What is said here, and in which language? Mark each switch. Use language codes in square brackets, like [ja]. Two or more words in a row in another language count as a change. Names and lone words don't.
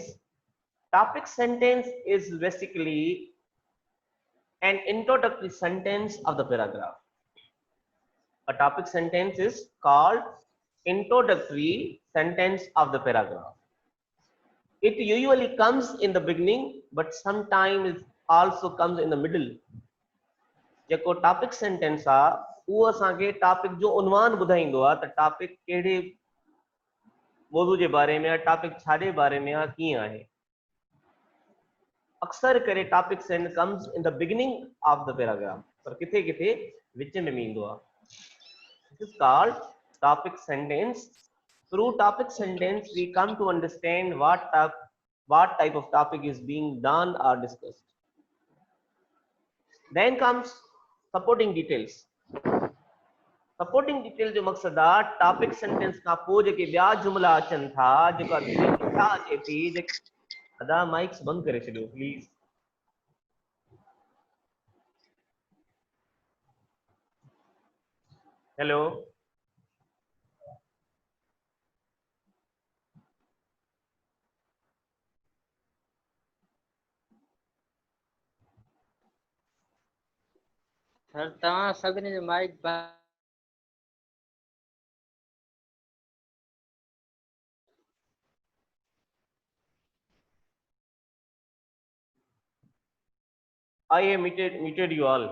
[en] Topic sentence is basically an introductory sentence of the paragraph. A topic sentence is called introductory sentence of the paragraph. It usually comes in the beginning, but sometimes it also comes in the middle. [sd] जेको [en] topic sentence [sd] आहे उहो असांखे टॉपिक जो उनवान ॿुधाईंदो आहे त टॉपिक कहिड़े मौज़ू जे बारे में आहे, टॉपिक छाजे बारे में आहे, कीअं आहे। अक्सर करे [en] topic sentence comes in the beginning of the paragraph, [sd] पर किथे किथे विच में बि ईंदो आहे। [en] This is called topic sentence. Through topic sentence, we come to understand what type of topic is being done or discussed. Then comes supporting details. Supporting details [sd] जो मकसद आहे [en] topic sentence [sd] खां पोइ जेके ॿिया जुमला अचनि था, जेका छा अचे थी। अदा माइक्स बंद करे छॾियो प्लीज। हेलो, सर तव्हां सभिनी जो माइक बंदि। [en] I have muted you all.